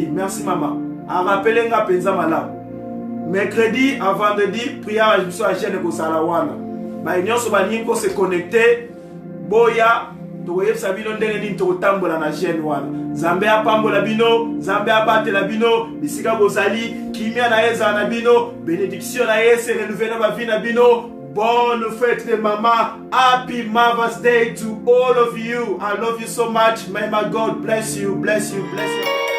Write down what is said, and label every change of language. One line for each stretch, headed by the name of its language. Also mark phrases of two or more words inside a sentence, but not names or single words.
Lingala: Merci maman a rappeler nga penza malamu
French: mercredi à vendredi
Lingala: prière biso ya jeune ko sala wana ba nyonso ba linko
French: se connecter
Lingala: boya tokoyebisa bino ndenge nini tokotambola na jeune wana. Nzambe apambola bino, Nzambe abatela bino bisika bozali kimia na eza na bino, bénédiction na ese renouvelle na vie na bino.
French: Bonne fête de maman.
English: Happy Mother's Day to all of you. I love you so much. May my God bless you, bless you, bless you.